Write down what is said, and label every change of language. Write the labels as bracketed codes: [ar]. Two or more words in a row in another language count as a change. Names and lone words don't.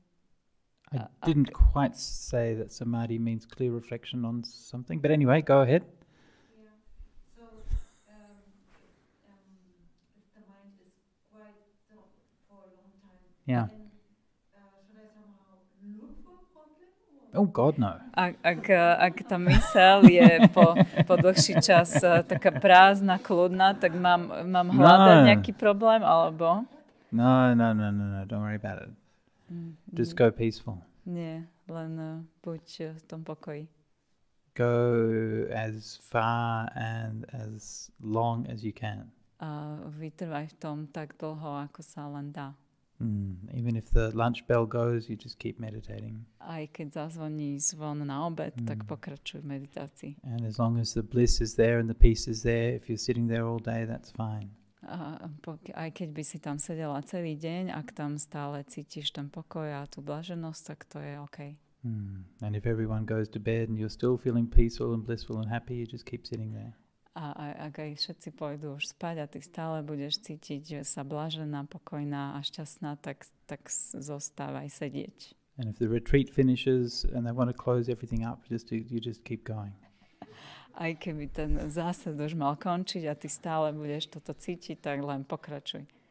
[en] I didn't quite say that samadhi means clear reflection on something, but anyway, go ahead. Yeah. So if the mind is quite still for a long time, Yeah. then should I somehow look for a problem? Oh God, no. [sk] Ak tá myseľ je po dlhší čas taká prázdna, kľudná, tak mám hľadať nejaký problém, alebo? [en] No, don't worry about it. Just go peaceful. [sk] Nie, len buď v tom pokoji. [en] Go as far and as long as you can. [sk] A vytrvaj v tom tak dlho, ako sa len dá. [en] Even if the lunch bell goes, you just keep meditating. [sk] Aj keď zazvoní zvon na obed, tak pokračuj v meditácii. [en] And as long as the bliss is there and the peace is there, if you're sitting there all day, that's fine. [sk] Aj keď by si tam sedela celý deň, ak tam stále cítiš ten pokoj a tú blaženosť, tak to je OK. [en] And if everyone goes to bed and you're still feeling peaceful and blissful and happy, you just keep sitting there. [sk] A ak aj všetci pôjdu už spať a ty stále budeš cítiť, že sa blažená, pokojná a šťastná, tak zostávaj sedieť. [en] And if the retreat finishes and they want to close everything up, you just keep going. [sk] Aj keby ten zásad už mal končiť a ty stále budeš toto cítiť, tak len pokračuj.